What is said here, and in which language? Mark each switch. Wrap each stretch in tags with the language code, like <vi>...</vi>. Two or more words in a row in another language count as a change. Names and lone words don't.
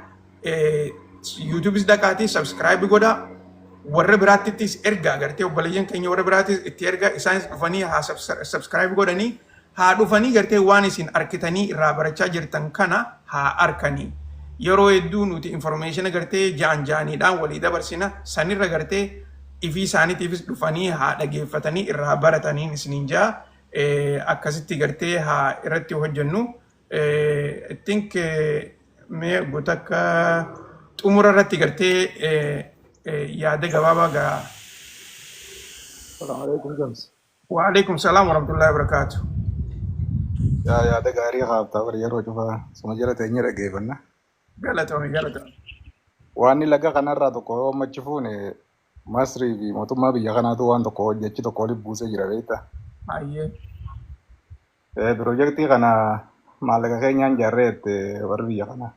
<om>YouTubeis dhaqaatii sabskraayibii godhaa. Warra biraattis ergaa gartee obboleeyyan keenya warra biraattis itti ergaa isaanis dhufanii haa sabskraayibii godhanii haa dhufanii gartee waan isin arkitanii irraa barachaa jirtan kana haa arkanii. Yeroo hedduu nuti information gartee jaaniidhaan walii dabarsina sanirra gartee ifii isaaniitiifis dhufanii haa dhageeffatanii irraa barataniin isiniin jaa akkasitti gartee haa irratti hojjennu.</om> <en>I think</en> <om>mee gotakka xumura irratti gartee yaada gabaabaa gaa.</om> <ar>السلام عليكم James. وعليكم السلام ورحمة الله وبركاته.</ar> <om>Yaada gaarii qaabtaa bari yeroo cufaa suma jala teenye dhageeffanna. Galatoomi. Waan laga kanarraa tokko yoo machi fuune Masrii fi mootummaa biyya kanaatu waan tokko hojjechi tokko waliin buusee jira beektaa. Ayyee. Piroojeektii kana maallaqa keenyaan jaarreette warri biyya kanaa.</om>